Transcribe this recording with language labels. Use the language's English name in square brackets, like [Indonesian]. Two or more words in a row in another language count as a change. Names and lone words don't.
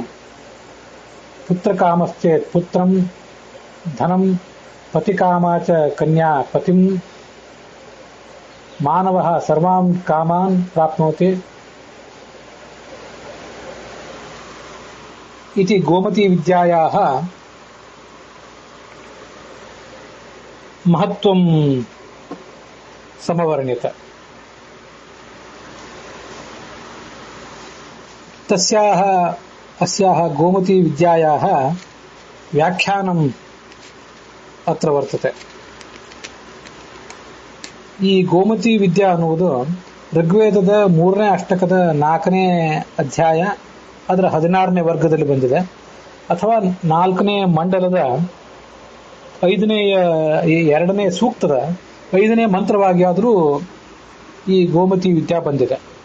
[Sanskrit] पुत्रकामश्चेत् पुत्रं, धनं, पतिकामा च कन्या पतिं, मानवः सर्वान् कामान् प्राप्नोति इति गोमती विद्यायाः महत्त्वं समवर्ण्यत. तस्याः अस्याः गोमती विद्यायाः व्याख्यानम् अत्र वर्तते. [Kannada] ಈ ಗೋಮತಿ ವಿದ್ಯಾ ಅನ್ನುವುದು ಋಗ್ವೇದದ 3ನೇ ಅಷ್ಟಕದ 4ನೇ ಅಧ್ಯಾಯ ಅದರ 16ನೇ ವರ್ಗದಲ್ಲಿ ಬಂದಿದೆ, ಅಥವಾ 4ನೇ ಮಂಡಲದ 2ನೇ ಸೂಕ್ತದ 5ನೇ ಮಂತ್ರವಾಗಿ ಆದರೂ ಈ ಗೋಮತಿ ವಿದ್ಯಾ ಬಂದಿದೆ.